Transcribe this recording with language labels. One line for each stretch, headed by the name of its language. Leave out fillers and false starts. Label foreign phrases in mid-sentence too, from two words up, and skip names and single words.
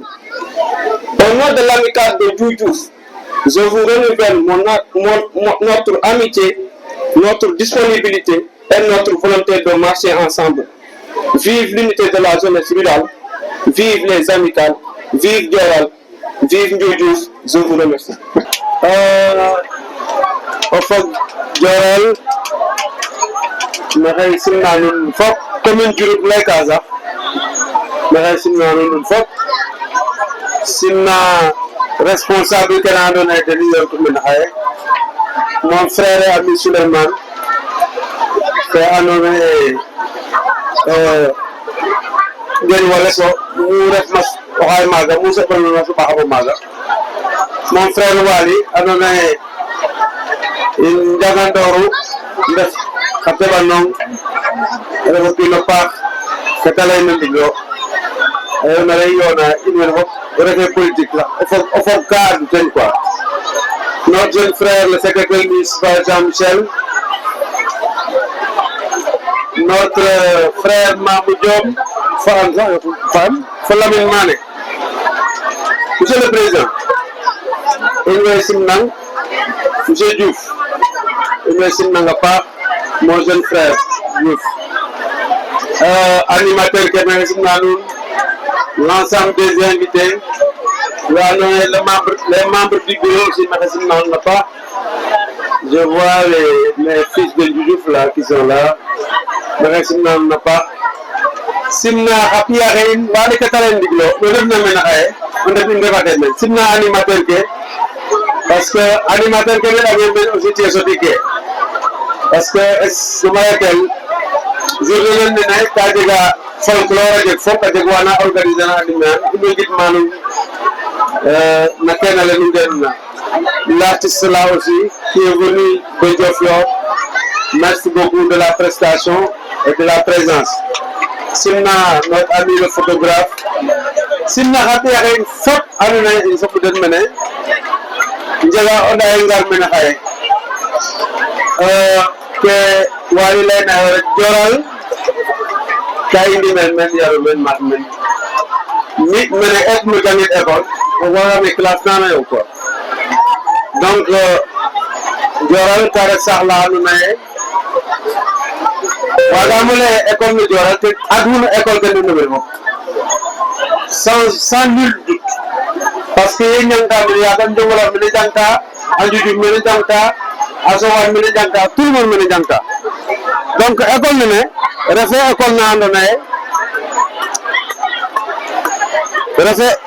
French: Au nom de l'amicale de Diouf, je vous renouvelle notre amitié, notre disponibilité et notre volonté de marcher ensemble. Vive l'unité de la jeunesse rurale, vive les amicales, vive Dioral, vive Diouf, je vous remercie.
Serer: Dioral, maxey simna nuun fop commune Diouroup layka sax maxey simna nuun fop simna responsable ke andoona yee ten i yortu mene xaye
French: mon frère ami
Serer: Souleymane fe andoona yee gen wales o mu refna oxay maaga mu soɓanoona soɓaxamo maaga
French: mon frère
Serer: Waly andoona yee in njagandooru ndef xa teɓanong ref o kiin o paax ke ta layna ndiglo na lay yoona in wene fop refe politique la o fog ka adu ten quoi.
French: Notre jeune frère le secrétaire municipal Jean-Michel, notre frère Mamou Diom Lamine Mané. Monsieur le Président,
Serer: in way simnang Monsieur Diouf, in way simnang a paax
French: mon jeune frère
Serer: Diouf, animateur ke maxey simna nuun,
French: l'ensemble des invités, les membres du bureau aussi
Serer: maxey simna nuun a paax.
French: Je vois les fils de Diouf là qui sont là,
Serer: maxey simna nuun a paax. Simna xa ɓiy axe in wa ndekata len ndiglo we ndefna mene xaye o ndef in refate meen simna animateur ke
French: parce que
Serer: animateur ke ɗaɓe meen aussi te sotike
French: parce que
Serer: suma laytel journée len nene ka jega folklore a jeg fop a jeg wana organiser na adimean in way ngidma nuun na kene le nu ngenuna
French: l'artiste là aussi qui est venu de Diofior. Merci beaucoup de la prestation et de la présence. Simna notre ami le photographe,
Serer: simna xati axe fop andoona yee in soɓu den mene njega o nday ngar mene xaye ke Waly layna yo rek Dioral ka i ndimel meen yaru meen mat meen mi mene eetmo jangit école o fogame classe nana yo quoi. Donc Dioral ka ref saax la andoona yee wagamo leye école ne Dioral te aduna école ke ndefna mene fop
French: sans nul doute parce que
Serer: ye njangta mene yaga Njongolor mene jangta, a Ndioudiouf mene jangta, a Sokane mene jangta,
French: tout le monde
Serer: mene jangta. Donc école nene refe école na andoona yee refe